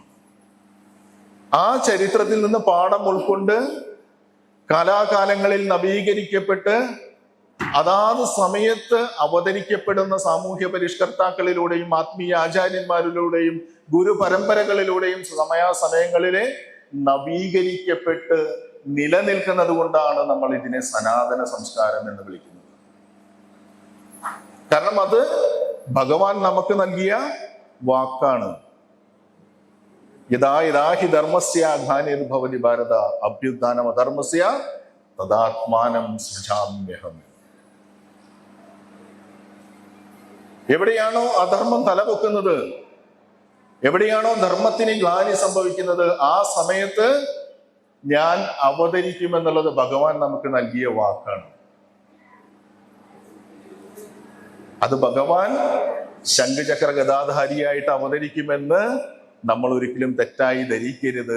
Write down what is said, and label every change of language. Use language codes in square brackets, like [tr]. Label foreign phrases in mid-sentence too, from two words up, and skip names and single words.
[ml] ആ ചരിത്രത്തിൽ നിന്ന് പാഠം ഉൾക്കൊണ്ട് കാലാകാലങ്ങളിൽ നവീകരിക്കപ്പെട്ട് അതാത് സമയത്ത് അവതരിക്കപ്പെടുന്ന സാമൂഹ്യ പരിഷ്കർത്താക്കളിലൂടെയും ആത്മീയ ആചാര്യന്മാരിലൂടെയും ഗുരുപരമ്പരകളിലൂടെയും സമയാസമയങ്ങളിലെ നവീകരിക്കപ്പെട്ട് നിലനിൽക്കുന്നത് കൊണ്ടാണ് നമ്മൾ ഇതിനെ സനാതന സംസ്കാരം എന്ന് വിളിക്കുന്നത്. കാരണം അത് ഭഗവാൻ നമുക്ക് നൽകിയ വാക്കാണ്. [sa] യഥാ യഥാ ഹി ധർമ്മസ്യ ഗ്ലാനിർഭവതി ഭാരത അഭ്യുത്ഥാനം അധർമ്മസ്യ തദാത്മാനം സൃജാമ്യഹം. [ml] എവിടെയാണോ അധർമ്മം തലപൊക്കുന്നത്, എവിടെയാണോ ധർമ്മത്തിന് ഗ്ലാനി സംഭവിക്കുന്നത്, ആ സമയത്ത് ഞാൻ അവതരിക്കുമെന്നുള്ളത് ഭഗവാൻ നമുക്ക് നൽകിയ വാക്കാണ്. അത് ഭഗവാൻ ശംഖചക്ര ഗദാധാരിയായിട്ട് അവതരിക്കുമെന്ന് നമ്മൾ ഒരിക്കലും തെറ്റായി ധരിക്കരുത്.